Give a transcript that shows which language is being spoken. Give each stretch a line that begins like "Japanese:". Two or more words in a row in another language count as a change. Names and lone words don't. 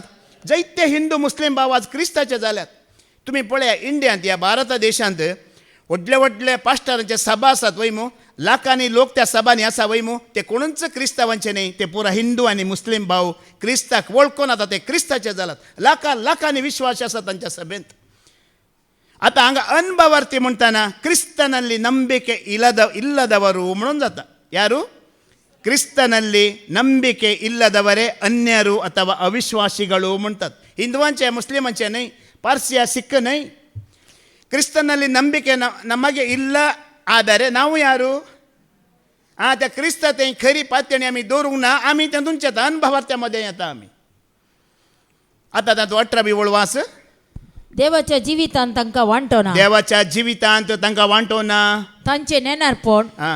Konkani: जायते हिंदू मुस्लिम भाव आज क्रिस्ताचे जाल्यात. तुम्ही पळया इंडियांत या भारत देशांत व्हडले व्हडले पास्टरांचे सभा आसात वयमू लाखांनी लोक त्या सभांनी आसा वयमू ते कोणूच क्रिस्तावांचे न्हय ते पुरा हिंदू आनी मुस्लिम भाव क्रिस्ताक वळखून आता ते क्रिस्ताचे जालात. लाखांनी विश्वास आसा तांच्या सभेंत. आता हांगा अनभावार्थी म्हणटाना
Kannada: ಕ್ರಿಸ್ತನಲ್ಲಿ ನಂಬಿಕೆ ಇಲ್ಲದವರು
Konkani: म्हणून जाता.
Kannada: ಯಾರು? ಕ್ರಿಸ್ತನಲ್ಲಿ ನಂಬಿಕೆ ಇಲ್ಲದವರೇ ಅನ್ಯರು ಅಥವಾ ಅವಿಶ್ವಾಸಿಗಳು म्हणतात.
Konkani: हिंदुवांचे मुसलमानांचे न्हय पारशी सीख न्हय.
Kannada: ಕ್ರಿಸ್ತನಲ್ಲಿ ನಂಬಿಕೆ ನಮಗೆ ಇಲ್ಲ ಆದರೆ ನಾವು ಯಾರು?
Konkani: त्या क्रिस्त ते खरी पातळी आम्ही दवरूंक ना आम्ही तातूंत येता अनभावार्थ्यामध्ये येता आम्ही. आता तातूंत 18वी वळवास देवाच्या जिवितांत तांकां वांटो ना देवाच्या जिवितांत तांकां वांटो ना तांचे नेनारपण हां.